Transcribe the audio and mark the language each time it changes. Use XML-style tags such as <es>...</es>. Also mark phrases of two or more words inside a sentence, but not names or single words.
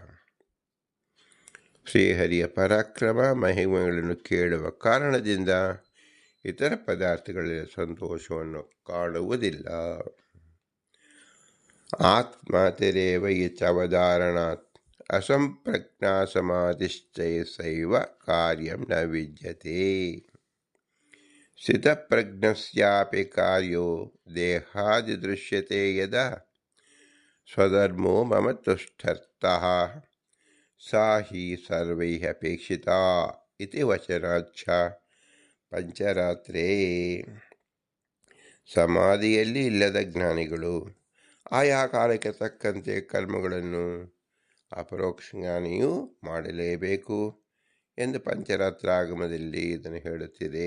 <kn>ಶ್ರೀಹರಿಯ ಪರಾಕ್ರಮ ಮಹಿಮೆಗಳನ್ನು ಕೇಳುವ ಕಾರಣದಿಂದ ಇತರ ಪದಾರ್ಥಗಳಲ್ಲಿ ಸಂತೋಷವನ್ನು ಕಾಣುವುದಿಲ್ಲ.</kn> <sa>ಆತ್ಮತಿರೇವ ಇತ್ಯವಧಾರಣಾತ್ ಅಸಂಪ್ರಜ್ಞಾ ಸಮಾಧಿಶ್ಚೈವ ಕಾರ್ಯಂ ನ ವಿದ್ಯತೆ. ಸ್ಥಿತಪ್ರಜ್ಞಸ್ಯಾಪಿ ಕಾರ್ಯೋ ದೇಹಾದಿ ದೃಶ್ಯತೆ ಯದಾ ಸ್ವಧರ್ಮೋ ಮಮ ತುಷ್ಠರ್ಥಃ ಸಾ ಹಿ ಸರ್ವೈಃ ಅಪೇಕ್ಷಿತಾ ಇತಿ ವಚನಾಚ್ಛ ಪಂಚರಾತ್ರೇ.</sa> <kn>ಸಮಾಧಿಯಲ್ಲಿ ಇಲ್ಲದ ಜ್ಞಾನಿಗಳು ಆಯಾ ಕಾಲಕ್ಕೆ ತಕ್ಕಂತೆ ಕರ್ಮಗಳನ್ನು ಅಪರೋಕ್ಷ ಜ್ಞಾನಿಯೂ ಮಾಡಲೇಬೇಕು ಎಂದು ಪಂಚರಾತ್ರಾಗಮದಲ್ಲಿ ಇದನ್ನು ಹೇಳುತ್ತಿದೆ.</kn>